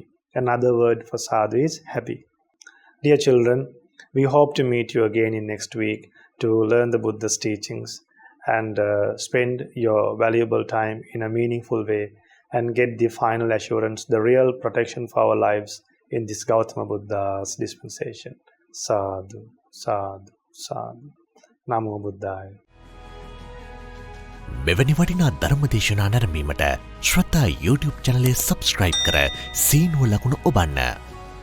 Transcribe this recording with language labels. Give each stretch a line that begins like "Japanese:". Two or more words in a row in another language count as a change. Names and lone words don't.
English: Another word for sadhu is happy. Dear children, we hope to meet you again in next week to learn the Buddha's teachings and spend your valuable time in a meaningful way and get the final assurance, the real protection for our lives in this Gautama Buddha's dispensation.
Pali: Sadhu, sadhu, sadhu. Namo Buddhaya.
Sinhala: මෙවැනි වටිනා ධර්ම දේශනා නැරඹීමට ශ්‍රද්ධා YouTube චැනලය සබස්ක්‍රයිබ් කර සීනුව ලකුණ ඔබන්න.